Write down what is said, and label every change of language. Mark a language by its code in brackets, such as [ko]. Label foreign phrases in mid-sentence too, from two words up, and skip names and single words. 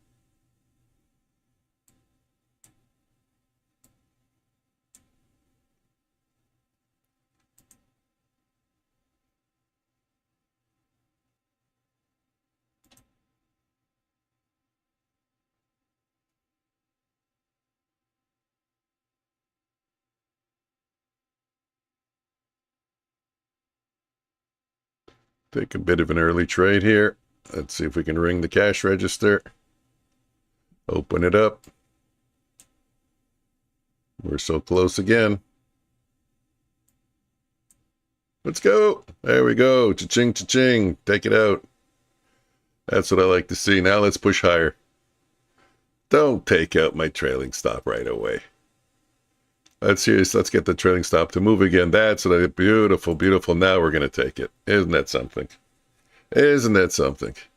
[en] Take a bit of an early trade here. Let's see if we can ring the cash register. Open it up. We're so close again. Let's go. There we go. Cha-ching, cha-ching. Take it out. That's what I like to see. Now let's push higher. Don't take out my trailing stop right away. Let's get the trailing stop to move again. That's beautiful, beautiful. Now we're going to take it. Isn't that something? Isn't that something?